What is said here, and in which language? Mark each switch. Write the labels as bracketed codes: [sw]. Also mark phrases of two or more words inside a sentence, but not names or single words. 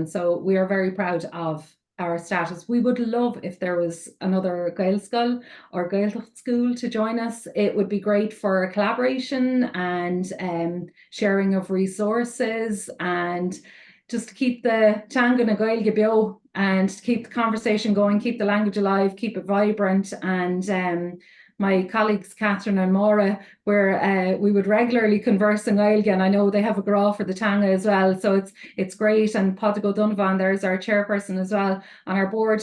[en] So we are very proud of our status. We would love if there was another Gael Scoil or Gaeltacht school to join us. It would be great for collaboration and sharing of resources, and just to keep the [ga] teanga na Gaeilge bio, [en] and to keep the conversation going, keep the language alive, keep it vibrant, and my colleagues Catherine and Maura, where we would regularly converse in Gaeilge, and I know they have a grá for the Tanga as well, so it's great. And Padraig O'Donovan, there's our chairperson as well on our board.